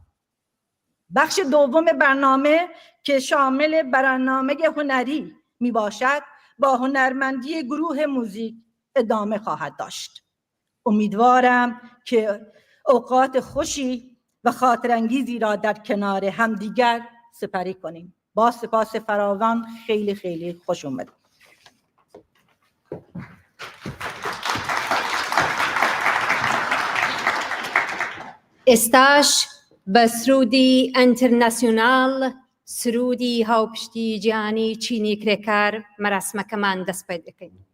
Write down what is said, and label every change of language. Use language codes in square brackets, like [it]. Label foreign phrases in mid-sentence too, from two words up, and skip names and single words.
[fa] بخش دوم برنامه که شامل برنامه هنری می باشد با هنرمندی گروه موزیک ادامه خواهد داشت. امیدوارم که اوقات خوشی و خاطرانگیزی را در کنار همدیگر سپری کنیم. با سپاس فراوان، خیلی خیلی خوش اومد. [ckb] ئێستاش بە سرودی ئەنترناسیۆنال، سرودی هاوپشتی جیهانی چینی کرێکار مەراسمەکەمان دەست پێ دەکەین.